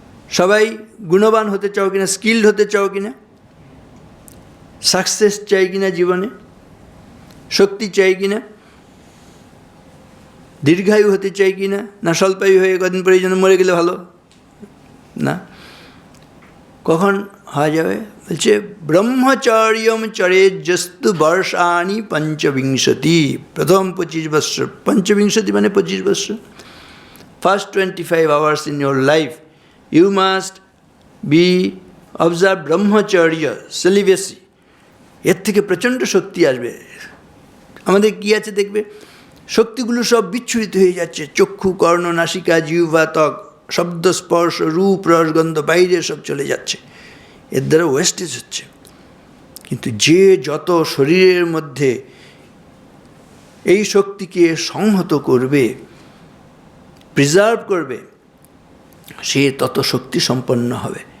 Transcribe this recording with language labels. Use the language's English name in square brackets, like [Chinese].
[Bangla] সবাই গুণবান হতে চাও কিনা, স্কিল্ড হতে চাও কিনা, সাকসেস চাই কিনা জীবনে, শক্তি চাই কিনা, দীর্ঘায়ু হতে চাই কিনা, না স্বল্পায়ু হয়ে কদিন পরে এই জন্য মরে গেলে ভালো না? কখন হওয়া যাবে? বলছে [Sanskrit] ব্রহ্মচর্যম চরেজ্জস্তু বর্ষাণি পঞ্চবিংশতি। [Bangla] প্রথম 25 বৎসর, পঞ্চবিংশতি মানে 25 বৎসর। [English] First 25 hours in your life you must be observe brahmacharya, celibacy. [Bangla] এর থেকে প্রচণ্ড শক্তি আসবে। আমাদের কি আছে দেখবে, শক্তিগুলো সব বিচ্ছুরিত হয়ে যাচ্ছে। চক্ষু, কর্ণ, নাসিকা, জিহ্বা, ত্বক, শব্দ, স্পর্শ, রূপ, রসগন্ধ, বাইরে সব চলে যাচ্ছে। এর দ্বারা ওয়েস্টেজ হচ্ছে। কিন্তু যে যত শরীরের মধ্যে এই শক্তিকে সংহত করবে, প্রিজার্ভ করবে, সে তত শক্তি সম্পন্ন হবে।